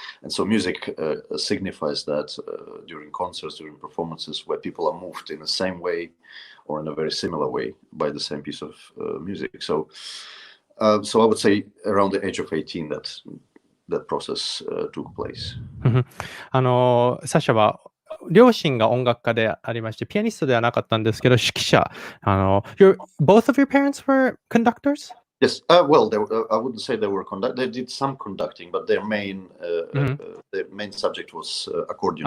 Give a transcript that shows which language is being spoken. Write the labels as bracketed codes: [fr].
[en] And so music signifies that during concerts, during performances, where people are moved in the same way or in a very similar way by the same piece of music. So I would say around the age of 18 that process took place. [ja] サシャは両親が音楽家でありまして、ピアニストではなかったんですけど、指揮者。 [en] both of your parents were conductors? Yes. Well, I wouldn't say they were they did some conducting, but their main subject was accordion.